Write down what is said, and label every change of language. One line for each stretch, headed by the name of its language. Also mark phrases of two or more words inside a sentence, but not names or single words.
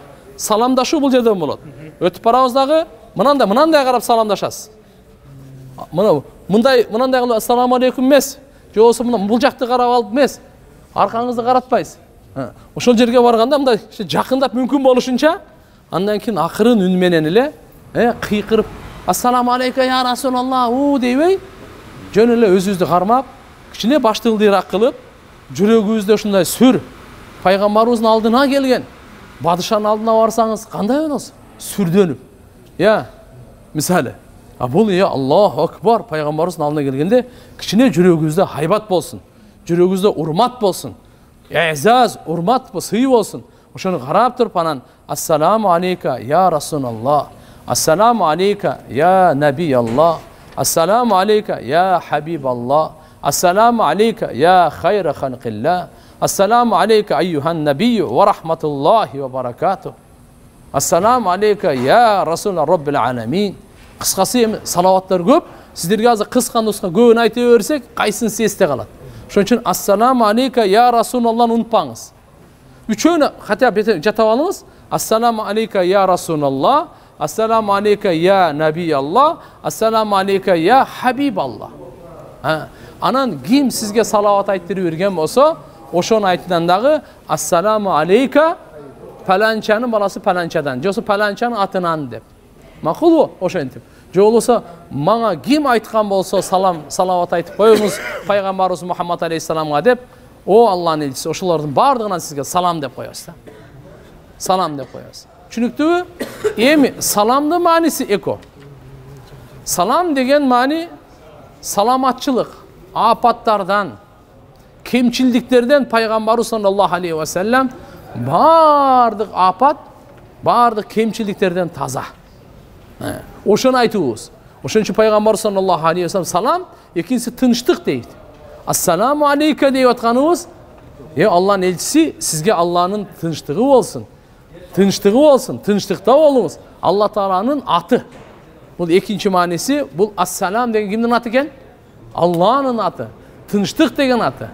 Kyrgyz: Саламдашуу бул жерден болот. Өтүп барабыз дагы, мынандай карап саламдашасыз. Мындай кылып
Arabic: السلام عليكم
Kyrgyz: эмес, же болбосо бул жакты карап алып эмес, аркаңызды каратпайсыз. Ошол жерге барганда мындай жакындап мүмкүн болушунча, андан кийин акырын үн менен эле кыйкырып,
Arabic: السلام عليك يا رسول الله,
Kyrgyz: дейбей, жөн эле өзүбүздү кармап, кичине башты ылдыйраак кылып, жүрөгүбүздө ушундай сүр, пайгамбарыбыздын алдына келген, падышанын алдына барсаңыз кандай болосуз? Сүрдөнүп. Мисалы, бул Аллаху акбар, пайгамбарыбыздын алдына келгенде кичине жүрөгүбүздө хайбат болсун, жүрөгүбүздө урмат болсун, эзаз, урмат, сый болсун. Ошону карап туруп анан
Arabic: السلام عليك يا رسول الله، السلام عليك يا نبي الله، السلام عليك يا حبيب الله، السلام عليك يا خير خلق الله، السلام عليك أيها النبي ورحمة الله وبركاته، السلام عليك يا رسول رب العالمين.
Kyrgyz: Кыскасы эми салаваттар көп. Сиздерге азыр кыска нуска көбүн айта берсек, кайсынысы эсте калат. Ошон үчүн
Arabic: السلام عليك يا رسول الله
Kyrgyz: унутпаңыз. Үчөөнү
Russian: хотя бы
Kyrgyz: жатап алыңыз.
Arabic: السلام عليك يا رسول الله، السلام عليك يا نبي الله، السلام عليك يا حبيب الله.
Kyrgyz: Анан ким сизге салават айтырып берген болсо, ошону айтынан дагы
Arabic: السلام عليك
Kyrgyz: паланчанын баласы паланчадан, же болбосо паланчанын атынан деп. Макулбу? Ошентип. Же болбосо мага ким айткан болсо салават айтып коюңуз пайгамбарыбыз Мухаммад алейхиссаламга деп, Алланын элчиси, ошолордун бардыгынан сизге салам деп коебуз да. Салам деп коебуз. Түшүнүктүүбү? Эми саламдын мааниси эко. Салам деген маани саламатчылык, апаттардан, кемчилдиктерден пайгамбарыбыз
Arabic: صلى الله عليه وسلم
Kyrgyz: бардык апат, бардык кемчилдиктерден таза. Ошону айтыбыз. Ошон үчүн пайгамбарыбыз
Arabic: صلى الله عليه وسلم
Kyrgyz: салам, экинчиси тынчтык дейт.
Arabic: السلام عليك
Kyrgyz: деп атканыбыз, Алланын элчиси, сизге Алланын тынчтыгы болсун. Тынчтыгы болсун, тынчтыкта болуңуз. Алла Тааланын аты. Бул экинчи мааниси, бул ассалам деген кимдин аты экен? Алланын аты. Тынчтык деген аты.